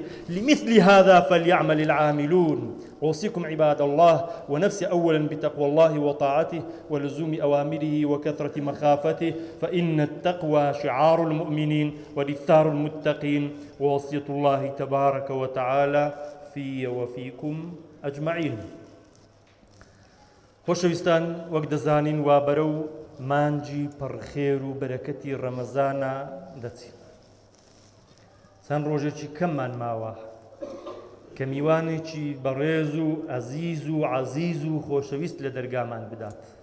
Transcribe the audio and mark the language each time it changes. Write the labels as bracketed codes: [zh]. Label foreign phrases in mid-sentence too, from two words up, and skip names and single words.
[ar] لمثل هذا فليعمل العاملون. أوصيكم عباد الله ونفسي أولا بتقوى الله وطاعته ولزوم أوامره وكثرة مخافته، فإن التقوى شعار المؤمنين ودثار المتقين، ووصية الله تبارك وتعالى في وفيكم أجمعين. [ckb] خۆشەویستان، وەک دەزانین وا بەرەو مانجی پڕخێر و بەرەکەتی ڕەمەزانە دەچین. چەند ڕۆژێکی کەممان ماوە کە میوانێکی بەڕێز و ئەزیز و عەزیز و خۆشەویست لە دەرگامان بدات.